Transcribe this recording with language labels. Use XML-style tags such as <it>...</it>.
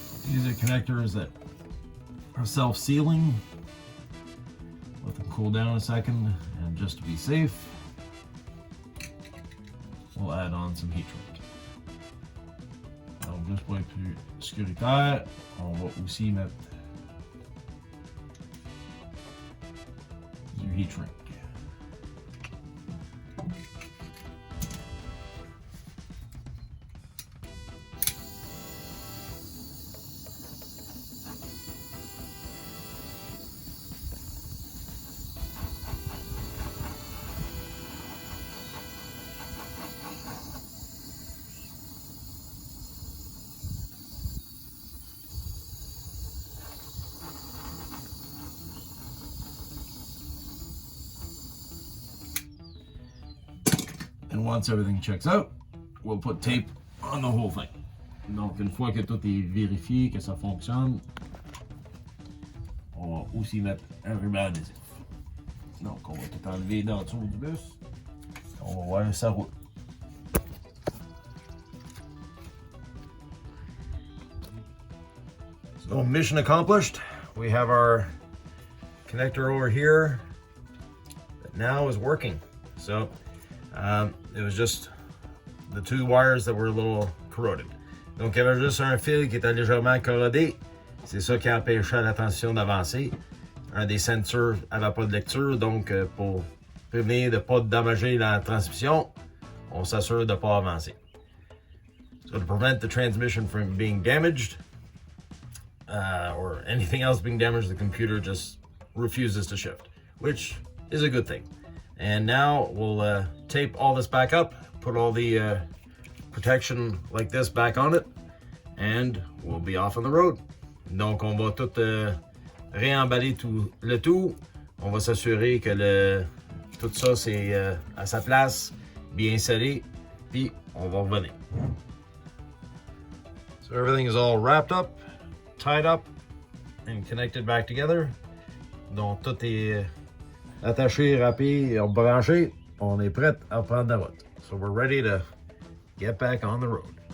<en>These are connectors that are self-sealing with a cool down a second, and just to be safe, we'll add on some heat shrink.</en> <fr>Donc juste pour être plus sécuritaire, on va aussi mettre du heat shrink.</fr> <en>And once everything checks out, we'll put tape on the whole thing.</en> <fr>Donc, une fois que tout est vérifié, que ça fonctionne, on va aussi mettre un ruban adhésif. Donc, on va tout enlever dans le dessous du bus. On va voir ça roule.</fr> <en>So, mission accomplished. We have our connector over here that now is working. So, it was just the two wires that were a little corroded.</en> <fr>Donc, il y avait juste un fil qui était légèrement corrodé. C'est ça qui empêchait la transition d'avancer. Un des sensors n'avait pas de lecture, donc pour prévenir de ne pas dommager la transmission, on s'assure de ne pas avancer.</fr> <en>So to prevent the transmission from being damaged, or anything else being damaged, the computer just refuses to shift, which is a good thing. And now we'll tape all this back up, put all the protection like this back on it, and we'll be off on the road.</en> <fr>Donc on va tout réemballer le tout. On va s'assurer que tout ça c'est à sa place, bien scellé, puis on va revenir.</fr> <en>So everything is all wrapped up, tied up, and connected back together.</en> <fr>Donc tout est attaché, râpé et branché. On est prêt à prendre la route.</fr> <en>So we're ready to get back on the road.</en>